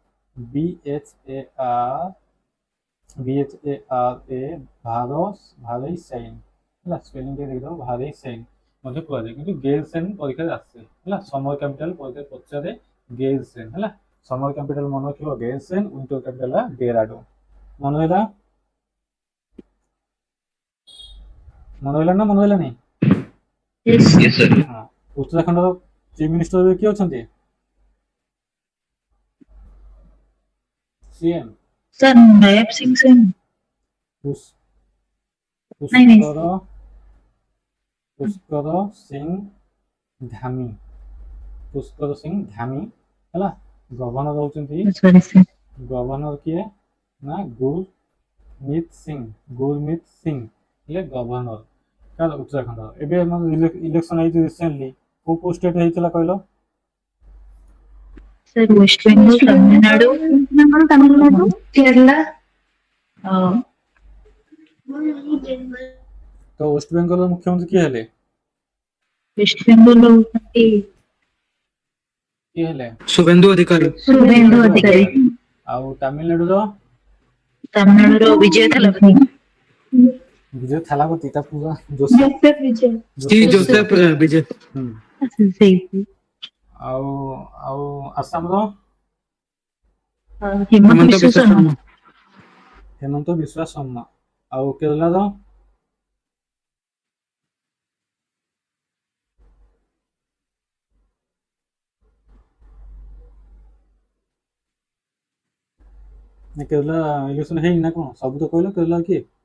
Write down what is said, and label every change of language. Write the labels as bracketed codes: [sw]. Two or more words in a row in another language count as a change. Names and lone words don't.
[or] BHARA ଭାରେଇସାଇନ୍ ହେଲା ସ୍ପେଲିଂ ଟିକେ ଦେଖିଦେବ ଭାରେଇସାଇନ୍ ମଧ୍ୟ କୁହାଯାଏ କିନ୍ତୁ ଗେରସେନ ପରୀକ୍ଷାରେ ଆସେ ହେଲା [en] summer capital [or] ପରୀକ୍ଷାରେ ପଚାରେ ଗେରସେନ ହେଲା [en] summer capital [or] ମନେ ରଖିବ ଗେରସେନ [en] winter capital [or] ଡେରାଡୁନ ମନେ ରହିଲା ନା ମନେ ରହିଲାନି [en] Yes, sir. [or] ହଁ ଉତ୍ତରାଖଣ୍ଡର [en] chief minister [or] ଏବେ କିଏ ଅଛନ୍ତି ସିଏମ [hi] सर नायब सिंह से नहीं, नहीं। [or] ପୁଷ୍କର ସିଂ ଧାମୀ ହେଲା ଗଭର୍ଣ୍ଣର ହେଉଛନ୍ତି ଗଭର୍ଣ୍ଣର କିଏ ନା ଗୁରମିତ ସିଂ ହେଲେ ଗଭର୍ଣ୍ଣର କାହାର ଉତ୍ତରାଖଣ୍ଡର ଏବେ ଆମର ଇଲେକ୍ସନ ହେଇଛି ରିସେଣ୍ଟଲି କୋଉ କୋଉ ଷ୍ଟେଟ୍ ହେଇଥିଲା କହିଲ [hi] सर वेस्ट बेंगल तमिलनाडु तमिलनाडु केरला [or] ତ ୱେଷ୍ଟବେଙ୍ଗଲର ମୁଖ୍ୟମନ୍ତ୍ରୀ କିଏ ହେଲେ [hi] वेस्ट बेंगल [or] କିଏ ହେଲେ [hi] शुभेंदु अधिकारी शुभेंदु अधिकारी [or] ଆଉ ତାମିଲନାଡୁର [hi] तमिलनाडु विजय थलापति [or] ବିଜୟ ଥାଲାପତି ତା ପୁରା ଜୋସେଫ [hi] जोसेफ विजय सी जोसेफ विजय [or] ହୁଁ [hi] सही [or] ଆଉ ଆଉ ଆସାମର [hi] हेमंत बिश्व शर्मा [or] ହେମନ୍ତ ବିଶ୍ୱାସ ଶର୍ମା ଆଉ କେରଳାର କେରଲା ଇଲେକ୍ସନ ହେଇନି ନା କ'ଣ ସବୁ ତ କହିଲ କେରଲା କିଏ